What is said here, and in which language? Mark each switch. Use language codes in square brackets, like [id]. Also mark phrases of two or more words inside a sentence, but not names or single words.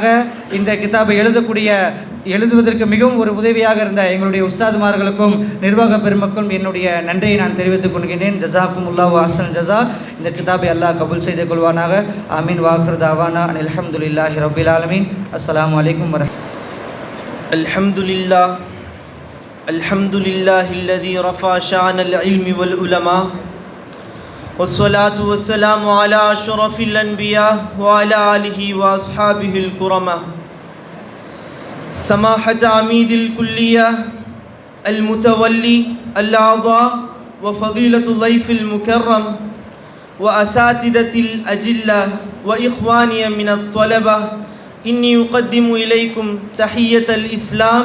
[ta] இந்த கிதாபை எழுதுவதற்கு மிகவும் ஒரு உதவியாக இருந்த எங்களுடைய உஸ்தாதுமார்களுக்கும் நிர்வாக பெருமக்களும் என்னுடைய நன்றியை நான் தெரிவித்துக் கொள்கிறேன். [ar] جزاكم الله أحسن الجزاء. [ta] இந்த கிதாபை அல்லாஹ் கபூல் செய்து கொள்வானாக. ஆமீன். [ar] وآخر دعوانا الحمد لله رب العالمين. السلام عليكم الحمد لله الذي رفع شأن العلم والعلماء والصلاة والسلام على أشرف الأنبياء وعلى آله وأصحابه الكرماء. سماحة عميد الكلية المتولي الأعضاء وفضيلة الضيف المكرم وأساتذة الأجلة وإخواني من الطلبة، إني أقدم إليكم تحية الإسلام.